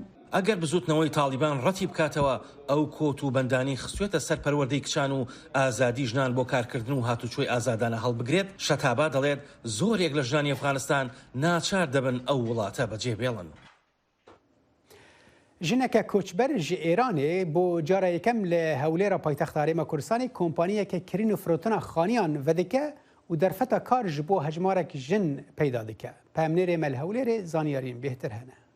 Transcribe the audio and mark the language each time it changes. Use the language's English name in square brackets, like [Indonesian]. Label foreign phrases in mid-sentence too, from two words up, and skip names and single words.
[Central Kurdish] ئەگەر بزوتنەوەی تاڵیبان ڕەتی بکاتەوە ئەو کۆت و بەندانی خستوێتە سەر پەروەردەی کچان و ئازادی ژنان بۆ کارکردن و هاتوچۆی ئازادانە هەڵبگرێت شەتابا دەڵێت زۆرێک لە ژنانی ئەفغانستان ناچار دەبن ئەو وڵاتە بەجێبێڵن. [Kurdish] ژنێکە کۆچبەر ji ئێرانê بۆ جارە یەکەم لە هەولێرە پایتەختا هەرێمە کوردستانی کۆمپانیەکە کرین و فرۆتنا خانیان vedike û derfeta kar ji bo hejmarek jin peyda dike. Pemnêrê me li Hewlêrê zaniyarîn bêhtir hene.